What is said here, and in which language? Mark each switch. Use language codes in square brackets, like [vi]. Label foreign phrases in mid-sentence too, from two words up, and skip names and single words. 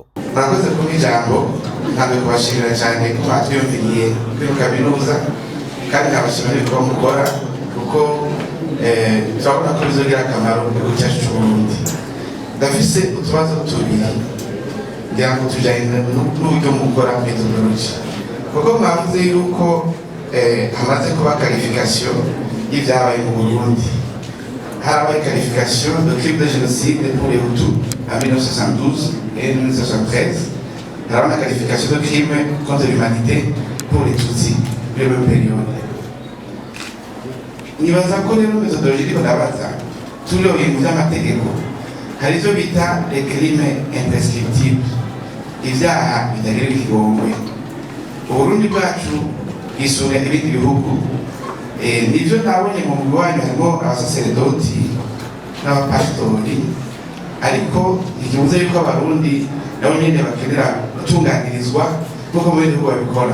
[rn] Murakoze ku ijambo, ntabwo kubashimira cyane ko batwiyumviriye kuri kaminuza kandi nkabashimira ko mukora kuko turabona ko bizogira akamaro mu gihugu cyacu cy'Uburundi. Ndafise utubazo tubiri kugira ngo tujyane n'uburyo mukora methodology, kuko mwavuze yuko hamaze kuba qualification y'ibyabaye mu Burundi. [fr] Harabaye qualification de crime de génocide pour les Hutus en 1972 et 1973. Harabaye la qualification de crime contre l'humanité pour les Tutsis pour la même période. [rn] Nibaza ko rero methodology iko ndabaza turiho ibintu by'amategeko hari ivyo bita [fr] les crimes imprescriptibles, [rn] ivyaha bitagira ikigongwe. Uburundi bwacu isura ibindi bihugu, nivyo nabonye mu mugwi wanyu harimo abasaseredoti n'abapasitori, ariko ikibuze yuko abarundi nabo nyene bakenera gutunganirizwa nk'uko mu bindi bihugu babikora.